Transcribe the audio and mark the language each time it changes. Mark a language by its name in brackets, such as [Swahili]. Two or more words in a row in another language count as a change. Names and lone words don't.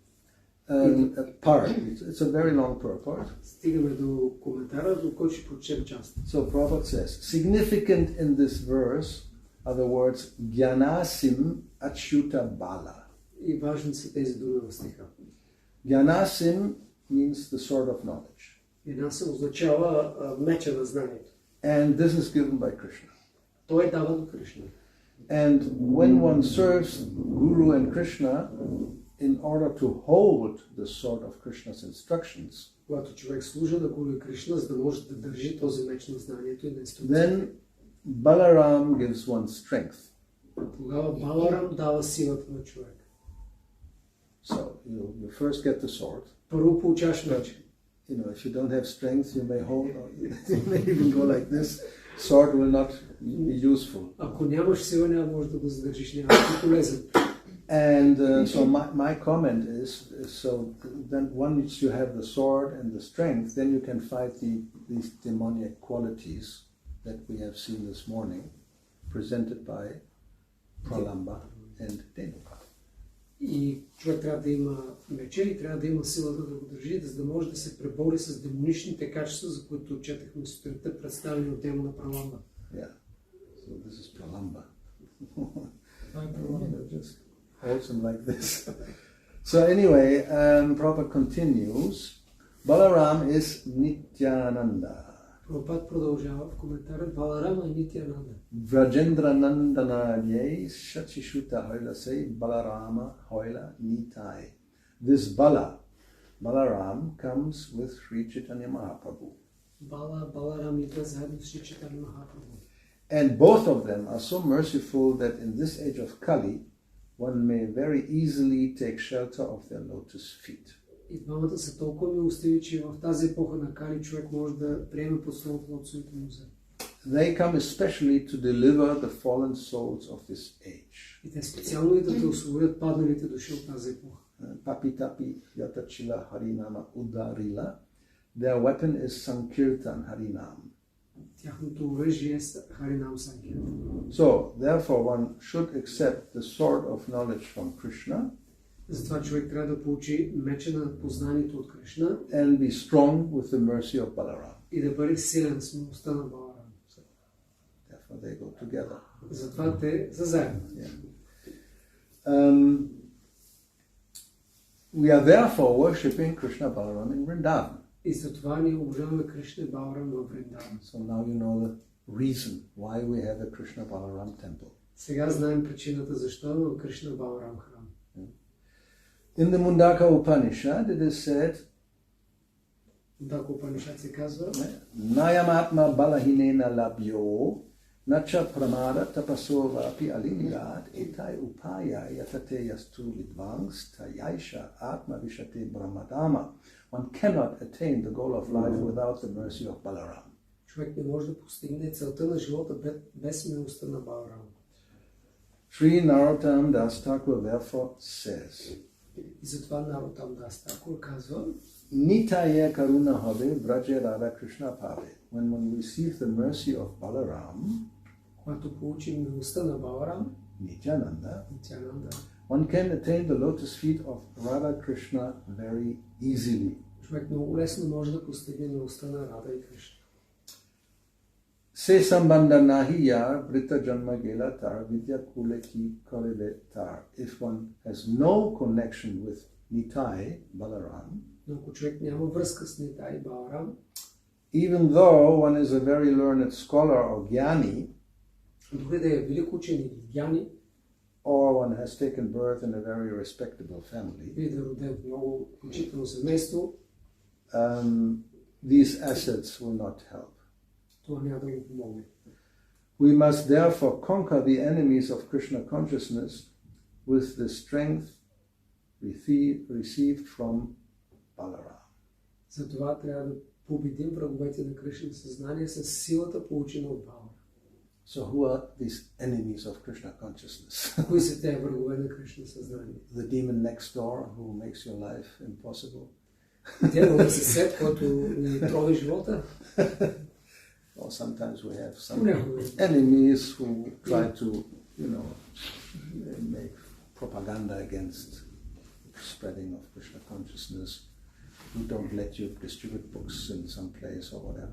[English] Part. It's a very long purport. [Bulgarian] Стигаме до коментара, до който ще прочетем част. [English] So Prabhupada says, significant in this verse are the words [Sanskrit] জ্ঞানাসিম্ অচ্যুত বল. [Bulgarian] И важни са тези думи в стиха. [English] Gyanasim means the sword of knowledge. [Bulgarian] Gyanasim означава меча на знанието. [English] And this is given by Krishna. [Bulgarian] Той дава до Кришна. [English] And when one serves Guru and Krishna, in order to hold the sword of Krishna's instructions, [Bulgarian] Когато човек служи на Гуру и Кришна, за да може да държи този меч на знанието и на инструкциите, [English] then Balaram gives one strength. [Bulgarian] тогава Баларам дава силата на човек. [English] So you first get the sword. [Bulgarian] Първо получаваш меч. [English] You know, if you don't have strength, you may hold, or you may even go like this. Sword will not be useful. [Bulgarian] Ако нямаш сила, няма може да го задържиш, няма да е полезен. [English] And so my comment is, so then once you have the sword and the strength, then you can fight these demoniac qualities that we have seen this morning, presented by Pralamba and Denuka. [Bulgarian] И човек трябва да има меча и трябва да има силата да го държи, за да може да се пребори с демоничните качества, за които четахме сутринта, представени от демона Пралamba. [English] Yeah, so this is Pralamba. Pralamba. Just holds him like this. So anyway, Prabhupada continues. Balaram is Nityananda. [Bulgarian] Прабхупад продължава в коментара Баларама и Нитянанда. [Bangla] ব্রজেন্দ্র নন্দনযেই শচীসুত হইল সেই বলরাম হইল নিতাই. [English] This Balaram comes with Sri Chaitanya Mahaprabhu. [Bulgarian] Баларам идва заедно с Шри Чайтanya Махапрабху. [English] And both of them are so merciful that in this age of Kali, one may very easily take shelter of their lotus feet. [Bulgarian] И двамата са толкова милостиви, че в тази епоха на Кали човек може да приеме подслоното от своите музе. [English] They come especially to deliver the fallen souls of this age. [Bulgarian] И те специално идват да освободят падналите души от тази епоха. [Bangla] পাপী তাপী যতছিল হরিনাম উদ্ধারিল. [English] Their weapon is Sankirtan Harinam. [Bulgarian] Тяхното оръжие е Харинам Санкиртан. [English] So, therefore, one should accept the sword of knowledge from Krishna. [Bulgarian] Затова човек трябва да получи меча на познанието от Кришна [English] And be strong with the mercy of Balaram. [Bulgarian] и да бъде силен с милостта на Баларам. [English] So, therefore, they go together. [Bulgarian] Затова те са заедно. [English] We are therefore worshipping Krishna Balaram in Vrindavan. [Bulgarian] И затова ние обожаваме Кришна и Баларам във Вриндаван. [English] So now you know the reason why we have a Krishna Balaram temple. [Bulgarian] Сега знаем причината защо имаме Кришна Баларам храм. [English] In the Mundaka Upanishad it is said, [Bulgarian] Мундака Упанишад се казва, [Sanskrit] नायमात्मा बलहीनेन लभ्यो न च प्रमादात् तपसो वा अपि अलिङ्गात् एतैः उपायैः यतते यस्तु विद्वांस् तस्यैष आत्मा विशते ब्रह्मधाम. [English] One cannot attain the goal of life without the mercy of Balaram. [Bulgarian] човек не може да постигне целта на живота без милостта на Баларам. [English] Sri Narottam Das Thakur therefore says, [Bulgarian] И затова Нароттам Дас Такур казва, [Bangla] নিতাইয়ের করুণা হবে ব্রজে রাধা কৃষ্ণ পাবে. [English] When one receives the mercy of Balaram, [Bulgarian] когато получим милостта на Баларам, [English] Nityananda, [Bulgarian] Нитянанда, [English] one can attain the lotus feet of Radha Krishna very easily. [Bulgarian] човек много лесно може да постигне милостта на Рада и Кришна. [Bangla] সে সম্বন্ধ নাহি যার বৃথা জন্ম গেল তার বিদ্যা কুলে কি করিবে তার. [English] If one has no connection with Nitai, Balaram, [Bulgarian] Но ако човек няма връзка с Нитай и Баларам, [English] even though one is a very learned scholar or gyani, [Bulgarian] дори да е велик учен или гяни, [English] or one has taken birth in a very respectable family, [Bulgarian] или да е роден в много почитано семейство, [English] these assets will not help. [Bulgarian] това няма да го помогне. [English] We must therefore conquer the enemies of Krishna consciousness with the strength received from Balarama. [Bulgarian] Затова трябва да победим враговете на Кришна съзнание с силата, получена от Баларам. [English] So who are these enemies of Krishna consciousness? [Bulgarian] Кои са те врагове на Кришна съзнание? [English] The demon next door who makes your life impossible? [Bulgarian] Дяволът съсед, който ни трови живота? [English] Or sometimes we have some [Bulgarian] Понякога. [English] enemies who try to, make propaganda against spreading of Krishna consciousness, who don't let you distribute books in some place or whatever.